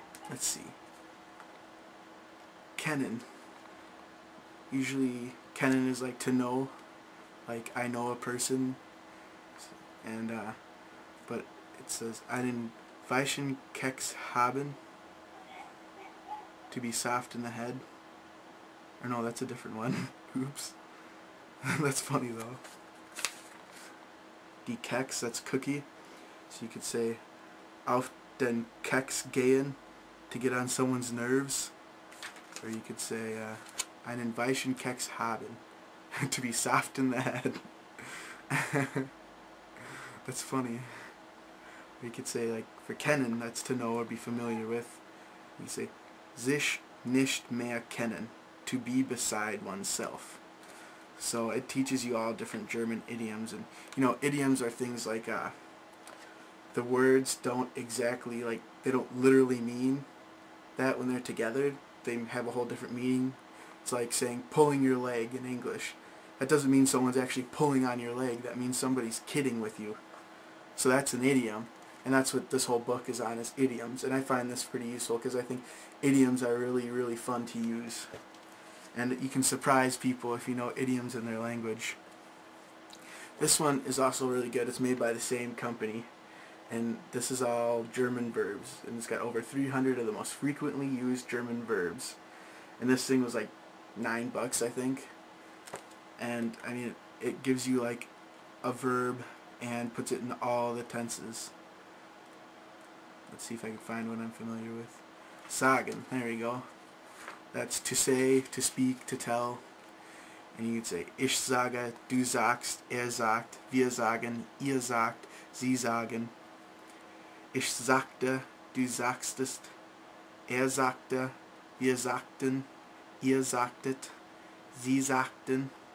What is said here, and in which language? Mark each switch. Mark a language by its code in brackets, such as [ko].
[en] Let's see. Kennen. Usually kennen is like to know. Like I know a person. And but it says [de] einen weichen Keks haben. [en] To be soft in the head. Or no, that's a different one. Oops. That's funny though. [de] Die Keks, [en] that's cookie. So you could say [de] auf den Keks gehen, [en] to get on someone's nerves. Or you could say [de] einen weichen Keks haben, [en] to be soft in the head. That's funny. Or you could say, like, for kennen, that's to know or be familiar with. You say [de] sich nicht mehr kennen, [en] to be beside oneself. So it teaches you all different German idioms. And you know, idioms are things like the words don't exactly, like, they don't literally mean that when they're together. They have a whole different meaning. It's like saying pulling your leg in English. That doesn't mean someone's actually pulling on your leg. That means somebody's kidding with you. So that's an idiom. And that's what this whole book is on, is idioms. And I find this pretty useful because I think idioms are really, really fun to use. And you can surprise people if you know idioms in their language. This one is also really good. It's made by the same company. And this is all German verbs. And it's got over 300 of the most frequently used German verbs. And this thing was like $9, I think. And I mean, it gives you like a verb and puts it in all the tenses. Let's see if I can find one I'm familiar with. Sagen, there we go. That's to say, to speak, to tell. And you could say, [de] ich sage, du sagst, sagt, wir sagen, ihr sagt, sie sagen. Ich sagte, du sagtest, sagte, wir sagten, ihr sagtet, sie sagten.